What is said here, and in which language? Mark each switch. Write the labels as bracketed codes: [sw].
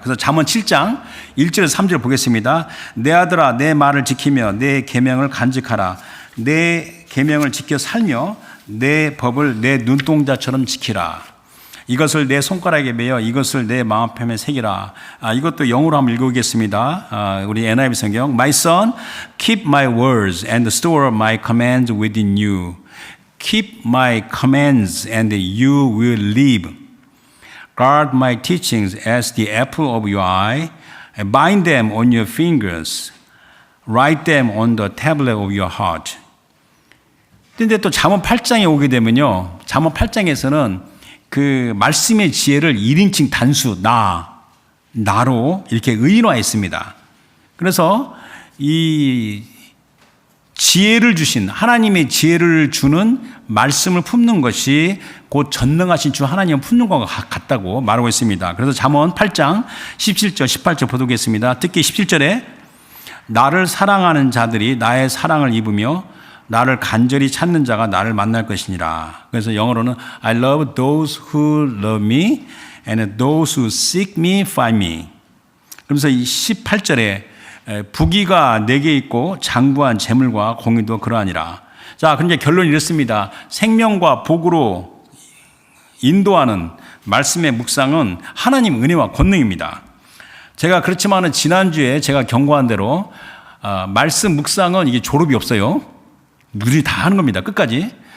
[ko] 그래서 잠언 7장 1절에서 3절 보겠습니다. 내 아들아, 내 말을 지키며 내 계명을 간직하라. 내 계명을 지켜 살며 내 법을 내 눈동자처럼 지키라. 이것을 내 손가락에 매여 이것을 내 마음편에 새기라. 이것도 영어로 한번 읽어보겠습니다. 우리 NIV 성경. [en] My son, keep my words and store my commands within you. Keep my commands and you will live. Guard my teachings as the apple of your eye. Bind them on your fingers. Write them on the tablet of your heart. [ko] 근데 또 잠언 8장에 오게 되면요. 잠언 8장에서는 그 말씀의 지혜를 1인칭 단수 나로 이렇게 의인화했습니다. 그래서 이 지혜를 주신 하나님의 지혜를 주는 말씀을 품는 것이 곧 전능하신 주 하나님을 품는 것과 같다고 말하고 있습니다. 그래서 잠언 8장 17절 18절 보도겠습니다. 특히 17절에 나를 사랑하는 자들이 나의 사랑을 입으며 나를 간절히 찾는 자가 나를 만날 것이니라. 그래서 영어로는 [en] I love those who love me and those who seek me find me. [ko] 그러면서 이 18절에 부귀가 내게 있고 장구한 재물과 공의도 그러하니라. 자, 그런데 결론이 이렇습니다. 생명과 복으로 인도하는 말씀의 묵상은 하나님 은혜와 권능입니다. 제가 그렇지만은 지난주에 제가 경고한 대로 말씀 묵상은 이게 졸업이 없어요. 누리 다 하는 겁니다. 끝까지.